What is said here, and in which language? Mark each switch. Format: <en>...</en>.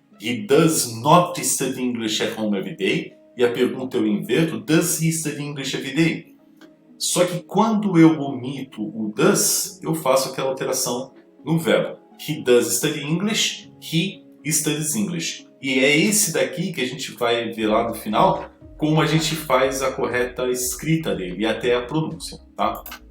<en>He does not study English at home every day.</en> <pt>E a pergunta eu inverto,</pt> <en>does he study English every day?</en> <pt>Só que quando eu omito o does, eu faço aquela alteração no verbo.</pt> <en>He does study English, he studies English.</en> <pt>E é esse daqui que a gente vai ver lá no final, como a gente faz a correta escrita dele e até a pronúncia, tá?</pt>